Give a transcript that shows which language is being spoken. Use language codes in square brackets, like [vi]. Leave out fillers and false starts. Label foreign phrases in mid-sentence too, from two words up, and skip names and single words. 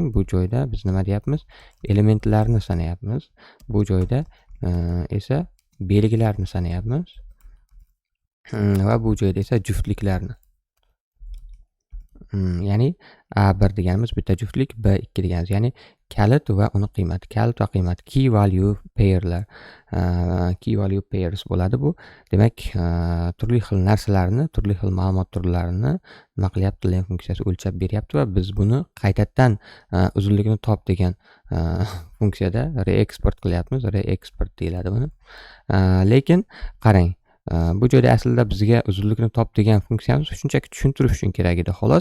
[uz] Bu joyda biz nima deyapmiz? Elementlarni sanayapmiz. Bu joyda esa belgilarni sanayapmiz. Va bu joyda esa juftliklarni. Ya'ni A1 deganimiz bitta juftlik, B2 deganimiz, ya'ni kalit va uni qiymati. Kalit va qiymat, [en] key value pairlar. Key value pairs [uz] bo'ladi bu. Demak, turli xil narsalarni, turli xil ma'lumot turlarini nima qilyapti? Len funksiyasi o'lchab beryapti va biz buni qaytadan uzunligini top degan funksiyada reexport qilyapmiz. Reexport deyiladi buni. Lekin qarang, bu joyda aslida bizga uzunlikni top degan funksiyamiz shunchaki tushuntirish uchun kerak edi, xolos.